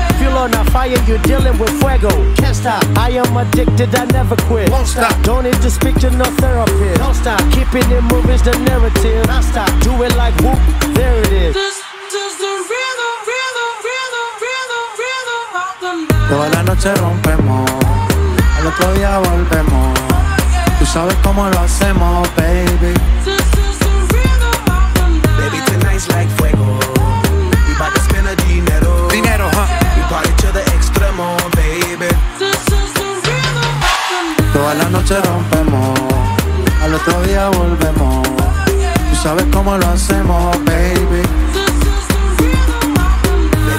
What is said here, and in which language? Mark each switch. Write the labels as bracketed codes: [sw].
[en] Feel on a fire, you're dealing with fuego. Can't stop, I am addicted, I never quit. Won't stop, don't need to speak to no therapist. Don't stop, keeping it moving's the narrative. Non stop, do it like whoop, there it is. This is the rhythm, rhythm, rhythm, rhythm, rhythm of the night. [es] Toda la noche rompemos, al otro día volvemos. Tú sabes cómo lo hacemos, baby. [en] This is the rhythm of the night. Baby, tonight's like fuego. We bout to spend a dinero. [es] Dinero, [en] We party to the extremo, baby. This is the rhythm of the night. [es] Toda la noche rompemos, al otro día volvemos. Tú sabes cómo lo hacemos, baby. [en] This is the rhythm of the night.